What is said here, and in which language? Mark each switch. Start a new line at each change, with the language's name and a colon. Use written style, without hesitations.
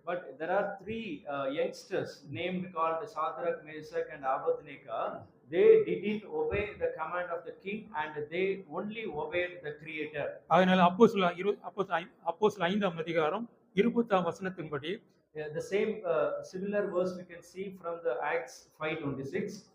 English: But there are 3 youngsters named called Shadrach, Meshach and Abednego. They didn't obey the command of the king and they only obeyed the creator.
Tamil: அதனால அப்போஸ்தலர் 5ஆம் அதிகாரம் 20ஆம் வசனத்தின்படி
English: The same similar verse we can see from the Acts 5:26.